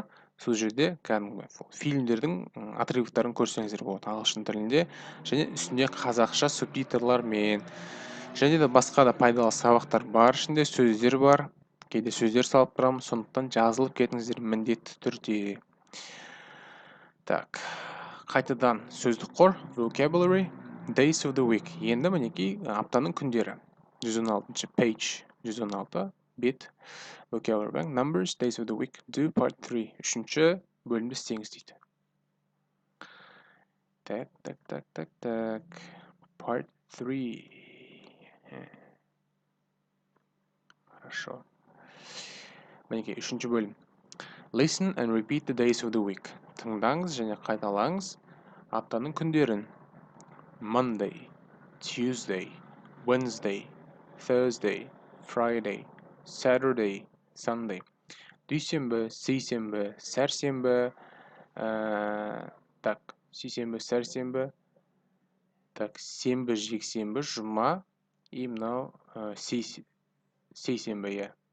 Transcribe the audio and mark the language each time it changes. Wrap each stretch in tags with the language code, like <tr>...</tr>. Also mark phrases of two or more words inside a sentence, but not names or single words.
<kk>Сол жерде кәдімгі фильмдердің отрывоктарын көрсеңіздер болады ағылшын тілінде, және үстінде қазақша субтитрлармен. Және де басқа да пайдалы сабақтар бар, ішінде сөздер бар. Кейде сөздер салып тұрамын, сондықтан жазылып кетіңіздер міндетті түрде. Так, қайтадан сөздік қор,</kk> <en>vocabulary, days of the week.</en> <kk>Енді мінекей аптаның күндері. 116 page, 116 бет.</kk> <en>Vocabulary bank, numbers, days of the week, do part 3.</en> <kk>Үшінші бөлімді істеңіз дейді. Так.</kk> <en>Part 3. Хорошо.</en> <kk>Мінекей, үшінші бөлім.</kk> <en>Listen and repeat the days of the week.</en> <kk>Тыңдаңыз және қайталаңыз аптаның күндерін.</kk> <en>Monday, Tuesday, Wednesday, Thursday, Friday, Saturday, Sunday.</en> <kk>Дүйсенбі, сейсенбі, сәрсенбі, сейсенбі, сәрсенбі, сенбі, жексенбі, жұма, и мынау сейсенбі, иә.</kk>